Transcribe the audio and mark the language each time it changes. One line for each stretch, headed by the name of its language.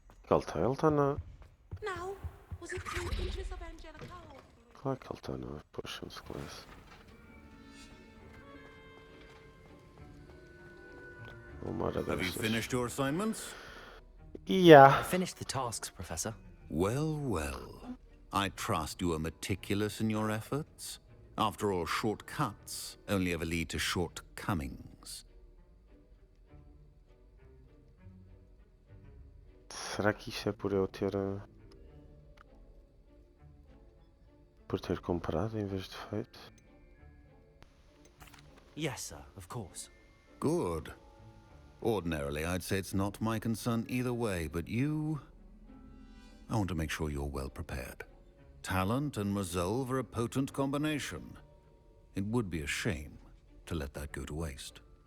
Portuguese: Ele está na...
English: Now, was it 2 inches of Angelica?
Portuguese: Claro que ele está na Potions Class.
English: Have you finished your assignments? Yeah. I finished the tasks, Professor. Well, well. I trust you are meticulous in your efforts. After all, shortcuts only ever lead to shortcomings.
Portuguese: Será que isto é por eu ter... por ter comprado em vez de feito?
English: Yes, sir, of course. Good. Ordinarily, I'd say it's not my concern either way, but you... I want to make sure you're well prepared. Talent and resolve are a potent combination. It would be a shame to let that go to waste.